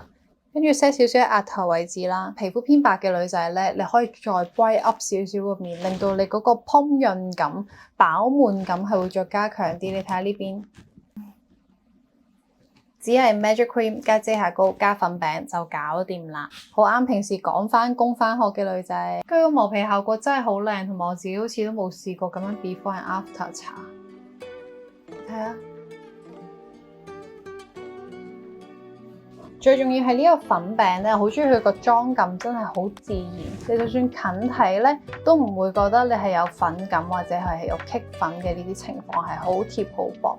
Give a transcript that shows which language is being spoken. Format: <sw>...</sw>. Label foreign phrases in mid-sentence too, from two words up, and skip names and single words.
<yue>跟住 set 少少額頭位置啦，皮膚偏白嘅女仔咧，你可以再</yue> <en>bright up</en> <yue>少少個面，令到你嗰個烹潤感、飽滿感係會再加強啲。你睇下呢邊，只係 Magic Cream 加遮瑕膏加粉餅就搞掂啦，好啱平時趕返工返學嘅女仔。佢個磨皮效果真係好靚，同埋我自己好似都冇試過咁樣</yue> <en>before and after</en> <yue>搽。睇下。最重要係呢個粉餅咧，好中意佢個妝感，真係好自然。你就算近睇咧，都唔會覺得你係有粉感或者係有棘粉嘅呢啲情況，係好貼好薄。</yue>